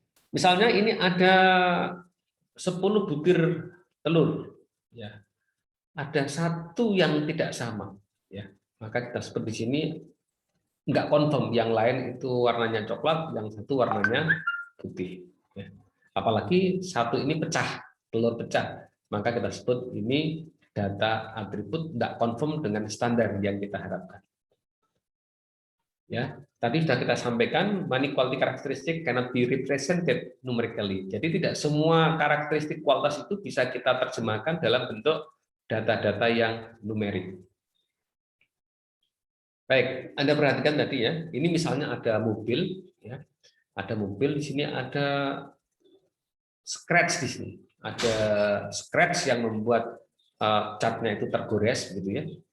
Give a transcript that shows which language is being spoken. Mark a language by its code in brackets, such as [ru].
[id] Misalnya ini ada 10 butir telur, ya, ada satu yang tidak sama, ya, maka kita sebut di sini nggak confirm, yang lain itu warnanya coklat, yang satu warnanya putih, ya. Apalagi satu ini pecah, telur pecah, maka kita sebut ini data atribut tidak confirm dengan standar yang kita harapkan. Ya, tadi sudah kita sampaikan, [en] many quality characteristic cannot be represented numerically. [id] Jadi tidak semua karakteristik kualitas itu bisa kita terjemahkan dalam bentuk data-data yang numerik. Baik, Anda perhatikan tadi ya, ini misalnya ada mobil, ya, ada mobil, di sini ada scratch di sini, ada scratch yang membuat catnya itu tergores, gitu ya.